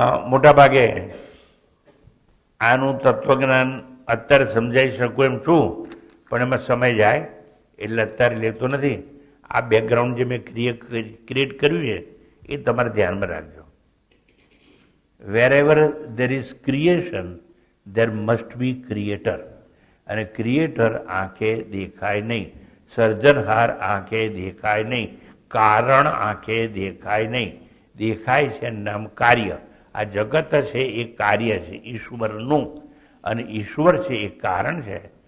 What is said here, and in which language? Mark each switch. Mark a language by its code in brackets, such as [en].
[gu] મોટા ભાગે આનું તત્વજ્ઞાન અત્યારે સમજાઈ શકું એમ છું, પણ એમાં સમય જાય એટલે અત્યારે લેતો નથી. આ બેકગ્રાઉન્ડ જે મેં ક્રિએટ કર્યું છે એ તમારે ધ્યાનમાં રાખજો. [en] Where there is creation, there must be creator. [gu] અને ક્રિએટર આંખે દેખાય નહીં, સર્જનહાર આંખે દેખાય નહીં, કારણ આંખે દેખાય નહીં. દેખાય છે નામ કાર્ય. આ જગત છે એ કાર્ય છે ઈશ્વરનું, અને ઈશ્વર છે એ કારણ છે.